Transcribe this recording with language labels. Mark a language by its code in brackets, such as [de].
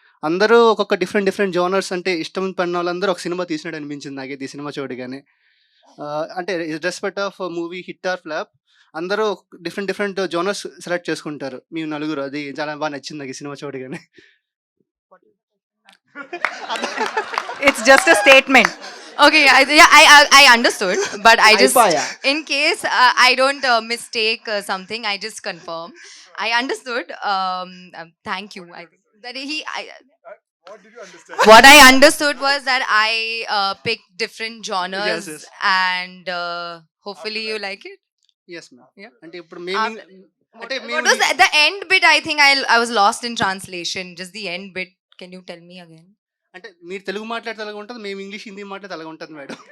[te] అందరూ ఒక్కొక్క different genres అంటే ఇష్టం పడిన వాళ్ళందరూ ఒక సినిమా తీసినట్టు అనిపించింది నాకైతే ఈ సినిమా చూడగానే. అంటే [en] respect of movie hit or flop [te] అందరూ డిఫరెంట్ జోనర్స్ సెలెక్ట్ చేసుకుంటారు. మీ నలుగురు అది చాలా బాగా నచ్చింది నాకు ఈ సినిమా చూడగానే. [en] It's just a statement. Okay, I understood, but I just, [te] అయిపోయా. [en] in case I don't mistake something, I just confirm. I understood. Thank you. I think that what I understood was that I picked different genres, Yes. and hopefully you like it. Yes ma'am. [te] అంటే ఇప్పుడు మేము అంటే [en] What was the end bit? I think I was lost in translation. Just the end bit. Can you tell me again? [te] అంటే మీరు తెలుగు మాట్లాడితే అలాగ ఉంటుంది, మేము ఇంగ్లీష్ హిందీ మాట్లాడితే అలాగ ఉంటుంది మేడం.